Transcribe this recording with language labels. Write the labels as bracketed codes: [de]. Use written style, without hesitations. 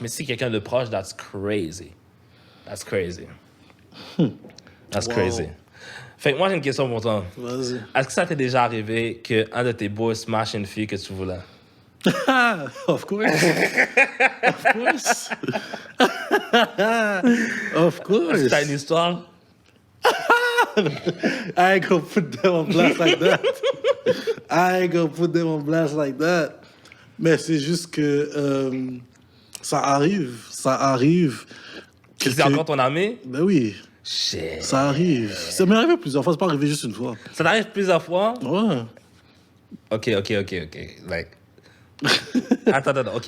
[fr] Mais si c'est quelqu'un de proche, [en] that's crazy. That's crazy. That's crazy. [fr] Fait que moi, j'ai une question pour toi. Vas-y. Est-ce que ça t'est déjà arrivé qu'un de tes boys smash une fille que tu voulais? [en] Of course. Of course. Of course. [fr] Est-ce que t'as une histoire? [en] I ain't gonna put them on blast like that. I ain't gonna put them on blast like that. [fr] Mais c'est juste que ça arrive. Ça arrive. C'est encore ton ami? Ben oui, [en] Shit. [fr] ça arrive. Ça m'est arrivé plusieurs fois, c'est pas arrivé juste une fois. Ça t'arrive plusieurs fois? Ouais. [en] OK. Like... Attends, OK.